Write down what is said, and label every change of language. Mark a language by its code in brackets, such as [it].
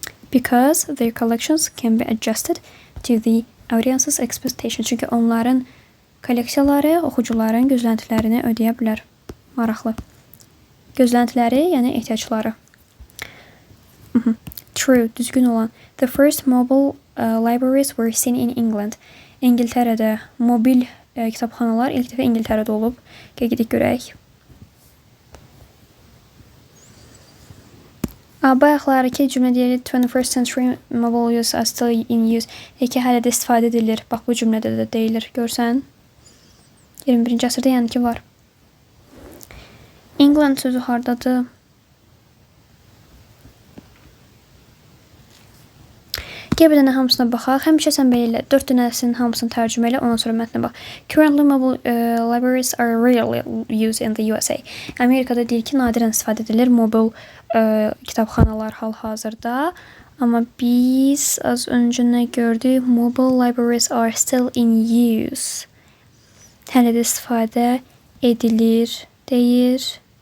[en] Because their collections can be adjusted to the audience's expectations. [az] Çünki onların kolleksiyaları oxucuların gözləntilərini ödəyə bilər. Maraqlı. Gözləntiləri, yəni ehtiyacları. True, düzgün olan. [en] The first mobile libraries were seen in England. [az] İngiltərədə mobil kitabxanalar ilk dəfə İngiltərədə olub. Gedək görək. Bayaqlarki cümlə deyir [en] 21st century mobile use are still in use. [az] Ki hələ də istifadə edilir. Bax bu cümlədə də deyilir. Görsən? 21-ci əsrdə yəni ki var. England sözü hardadır? Gəl bir dənə hamısına baxaq. Həmişə sən belə elə 4 dənəsinin hamısını tərcümə elə, ondan sonra mətnə bax. [en] Currently mobile libraries are rarely used in the USA. [az] Amerikada deyir ki, nadirən istifadə edilir mobil kitabxanalar hal-hazırda. Amma biz az öncə nə gördük? [en] Mobile libraries are still in use. [az] Hələ də istifadə edilir deyir.